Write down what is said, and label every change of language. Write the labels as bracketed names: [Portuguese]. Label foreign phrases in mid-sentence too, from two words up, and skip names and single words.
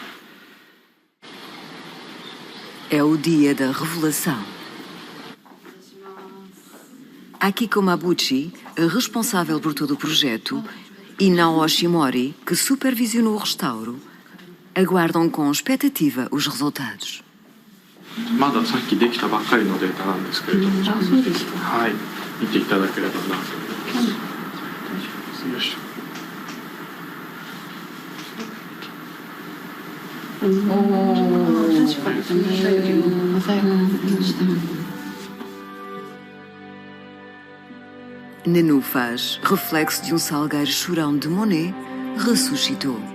[Portuguese] É o dia da revelação. Akiko Mabuchi, a responsável por todo o projeto, e Nao Oshimori, que supervisionou o restauro, aguardam com expectativa os resultados. [Japanese] まださっきできたばっかりのデータなんですけれども、はい、見ていただければなと思います。よいしょ。 [Portuguese] Nenúfar, reflexo de salgueiro chorão de Monet, ressuscitou.